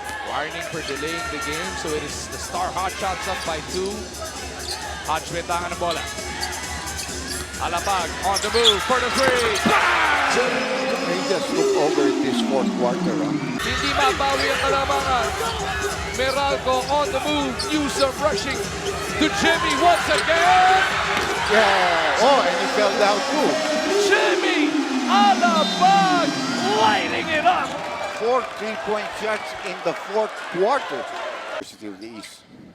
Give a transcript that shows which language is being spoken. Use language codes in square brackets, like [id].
[en] Warning for delaying the game, so it is the Star Hotshots up by 2. Hodge [tl] may tangan ng bola. [en] Alapag on the move for the three. They just took over this fourth quarter. [tl] Hindi mabawi ang kalamangan. [en] Meralco on the move. Newsome rushing to Jimmy once again. Yeah. Oh, and he fell down too. Jimmy Alapag lighting it up. 4 3-point shots in the fourth quarter. University of the East.